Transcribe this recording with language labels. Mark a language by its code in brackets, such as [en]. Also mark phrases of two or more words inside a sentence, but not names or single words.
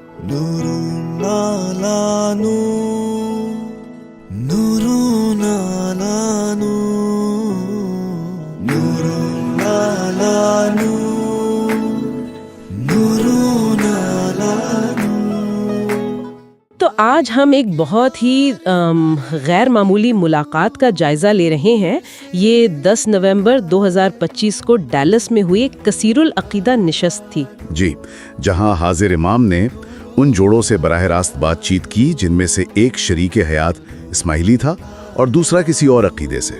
[ar] نور على نور، نور على نور، نور على نور، نور على نور. [ur] تو آج ہم ایک بہت ہی غیر معمولی ملاقات کا جائزہ لے رہے ہیں. یہ 10 نومبر 2025 کو ڈیلس میں ہوئی ایک کثیر العقیدہ نشست تھی. جی، جہاں حاضر امام نے ان جوڑوں سے براہ راست بات چیت کی جن میں سے ایک شریک حیات اسماعیلی تھا اور دوسرا کسی اور عقیدے سے.